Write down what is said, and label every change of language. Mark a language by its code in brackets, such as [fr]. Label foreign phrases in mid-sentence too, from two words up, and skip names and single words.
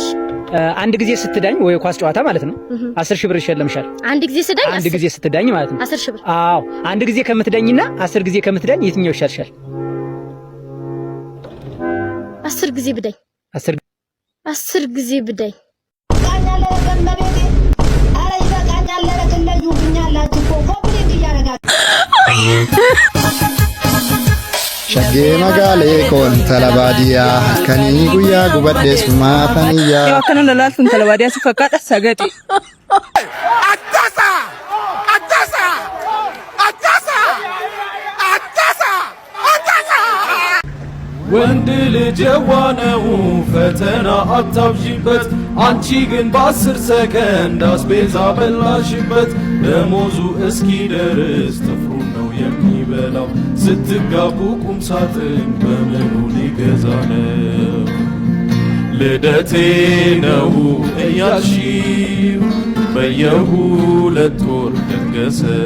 [am] አንድ ጊዜ ስትዳኝ ወይ ኳስ ጨዋታ ማለት ነው 10 ሺህ ብር ይሸለምሻል። አንድ ጊዜ ስትዳኝ አንድ ጊዜ ስትዳኝ ማለት ነው 10 ሺህ ብር። አዎ አንድ ጊዜ ከምትዳኝና 10 ጊዜ ከምትዳኝ የትኛው ይሻልሻል? 10 ጊዜ ብዳኝ። 10 ጊዜ ብዳኝ። Shagge magale kon talabadiya kani guya gubadde suma faniya yo kana lalal tun talabadiya su fakada sagati Atasa ወንድ ልጅ የዋነው ፈተና አታብዢበት አንቺ ግን በ10 ሰከንድ አስቤዛ በላሽበት ደሞዙ እስኪደርስ ጥፍሩ ነው የሚበላው ስትጋቡ ቁም ሳጥን በምኑ ሊገዛ ነው ልደቴ ነው እያልሺው በየ2 ወር ደገሰ